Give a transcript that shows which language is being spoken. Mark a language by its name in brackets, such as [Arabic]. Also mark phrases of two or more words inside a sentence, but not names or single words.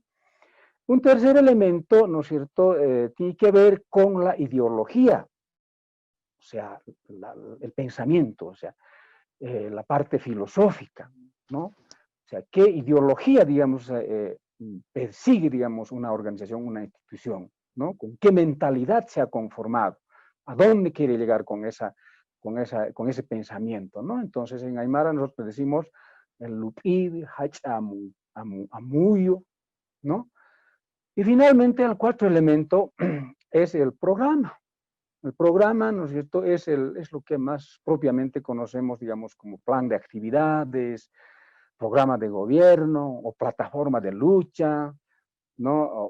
[Spanish] Un tercer elemento, ¿no es cierto?, tiene que ver con la ideología, o sea, el pensamiento, o sea, la parte filosófica, ¿no? O sea, ¿qué ideología, digamos, persigue, digamos, una organización, una institución, ¿no? ¿Con qué mentalidad se ha conformado? ¿A dónde quiere llegar con ese pensamiento, ¿no? Entonces, en Aymara nosotros decimos el [Aymara] lupid, hach amuyo, [Spanish] ¿no? Y finalmente, el cuarto elemento es el programa. El programa, ¿no es cierto?, es lo que más propiamente conocemos, digamos, como plan de actividades, programa de gobierno o plataforma de lucha, ¿no?